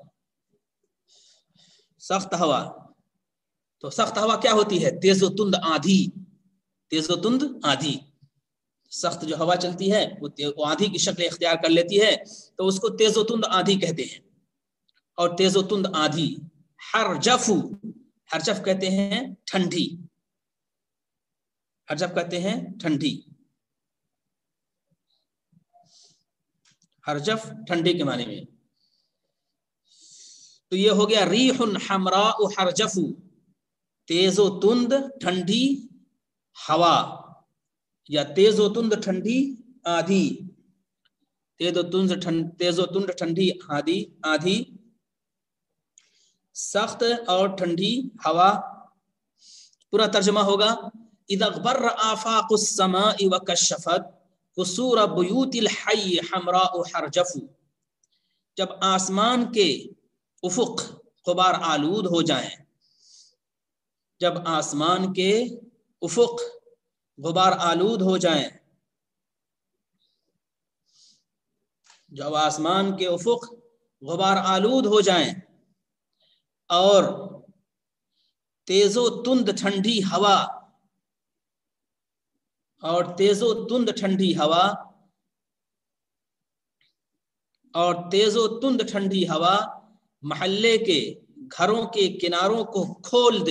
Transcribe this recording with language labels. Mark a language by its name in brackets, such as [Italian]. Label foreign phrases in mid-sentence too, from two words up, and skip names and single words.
[Urdu] سخت ہوا تو سخت ہوا کیا ہوتی ہے؟ تیز و تند آندھی. تیز و تند آندھی. سخت جو ہوا چلتی ہے وہ آندھی کی شکل اختیار کر لیتی ہے تو اس کو تیز و تند آندھی کہتے ہیں. اور تیز و تند آندھی. حرجف، حرجف کہتے ہیں ٹھنڈی. حرجف کہتے ہیں ٹھنڈی. حرجف ٹھنڈی کے معنی میں. تو یہ ہو گیا [Arabic] ریح حمراء حرجف، [Urdu] تیز و تند ٹھنڈی ہوا یا تیز و تند ٹھنڈی آندھی. تیز و تند ٹھنڈی آندھی، سخت اور ٹھنڈی ہوا. پورا ترجمہ ہوگا [Arabic] اذا اغبر آفاق السماء وکشفت قصور بیوت الحی حمراء حرجف. [Urdu] جب آسمان کے افق غبار آلود ہو جائیں، جب آسمان کے افق غبار آلود ہو جائیں، جب آسمان کے افق غبار آلود ہو جائیں اور تیز و تند ٹھنڈی ہوا تیز و تند ٹھنڈی ہوا محلے کے گھروں کے کناروں کو کھول دے.